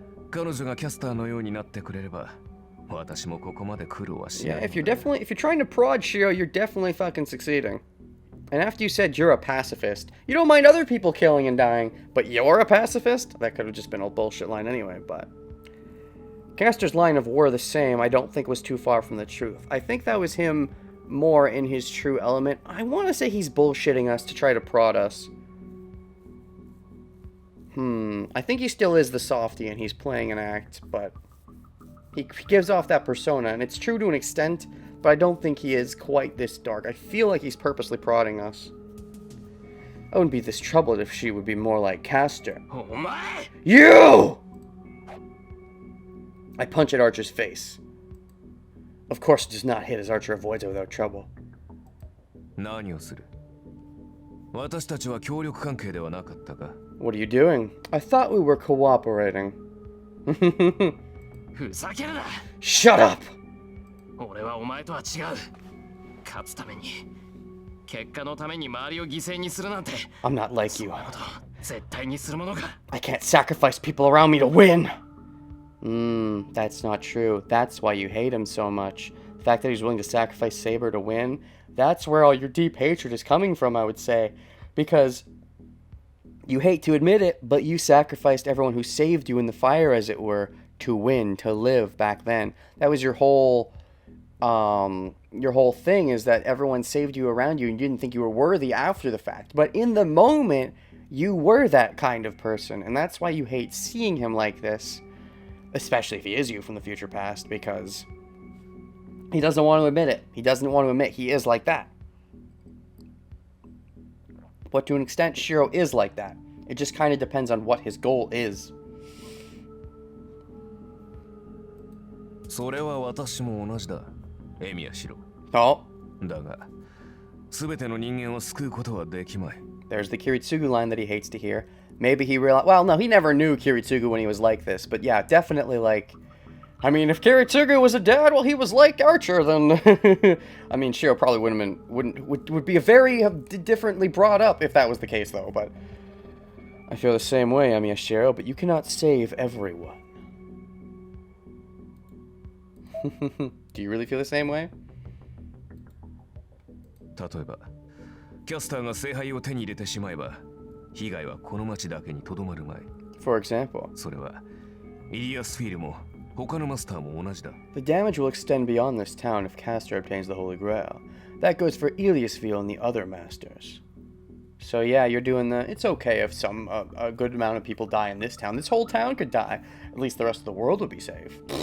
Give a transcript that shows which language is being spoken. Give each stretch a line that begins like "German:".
Japanese: 彼女がキャスターのようになってくれれば、私もここまで苦労はしな
English: Yeah,
Japanese: い。
English: if you're trying to prod Shiro, you're definitely fucking succeeding. And after you said you're a pacifist, you don't mind other people killing and dying, but you're a pacifist? That could have just been a bullshit line anyway, but... Caster's line of "we're the same" I don't think was too far from the truth. I think that was him more in his true element. I want to say he's bullshitting us to try to prod us. I think he still is the softie and he's playing an act, but... He gives off that persona, and it's true to an extent, but I don't think he is quite this dark. I feel like he's purposely prodding us. I wouldn't be this troubled if she would be more like Caster. You! I punch at Archer's face. Of course it does not hit as Archer avoids it without trouble.
Japanese: 何をする？私たちは協力関係ではなかったか？
English: What are you doing? I thought we were cooperating.
Japanese: ふざけるな。
English: Shut up!
Japanese: 俺はお前とは違う。勝つために、結果のために周りを犠牲にするなんて。
English: I'm not like you.
Japanese: そんなこと絶対にするものか。
English: I can't sacrifice people around me to win! That's not true. That's why you hate him so much. The fact that he's willing to sacrifice Saber to win, that's where all your deep hatred is coming from, I would say. Because you hate to admit it, but you sacrificed everyone who saved you in the fire, as it were, to win, to live back then. That was your whole thing, is that everyone saved you around you and you didn't think you were worthy after the fact. But in the moment, you were that kind of person, and that's why you hate seeing him like this. Especially if he is you from the future past, because he doesn't want to admit it. He doesn't want to admit he is like that. But to an extent, Shiro is like that. It just kind of depends on what his goal is.
Japanese: それは私も同じだ。エミヤシロ。
English: Oh,
Japanese: だが、すべての人間を救うことはできまい。
English: there's the Kiritsugu line that he hates to hear. Maybe he realized... Well, no, he never knew Kiritsugu when he was like this. But yeah, definitely like... I mean, if Kiritsugu was a dad, well, he was like Archer, then... I mean, Shiro probably would be a very differently brought up if that was the case, though. But I feel the same way, Amiya Shiro, but you cannot save everyone. Do you really feel the same way?
Japanese: 例えば、キャスターが聖杯を手に入れてしまえば、被害はこの町だけにとどまるまい。
English: For example,
Japanese: それは、イリアスフィールも他のマスターも同じだ。
English: the damage will extend beyond this town if Castor obtains the Holy Grail. That goes for Eliasville and the other masters. So yeah, you're doing the... It's okay if a good amount of people die in this town. This whole town could die. At least the rest of the world would be safe.